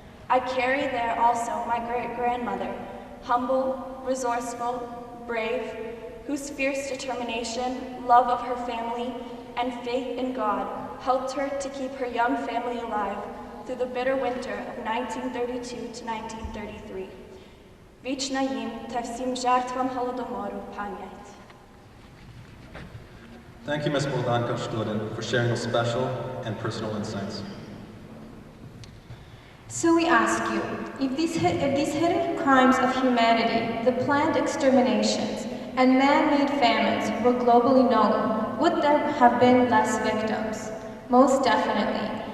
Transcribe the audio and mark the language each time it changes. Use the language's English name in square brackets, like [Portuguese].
[English] I carry there also my great-grandmother, humble, resourceful, brave, whose fierce determination, love of her family, and faith in God helped her to keep her young family alive through the bitter winter of 1932 to 1933. [Ukrainian] Вічна їм та всім жертвам Голодомору пам'ять. [English] Thank you, Ms. Bogdanka Studin, for sharing those special and personal insights. So we ask you, if these hidden crimes of humanity, the planned exterminations, and man-made famines were globally known, would there have been less victims? Most definitely.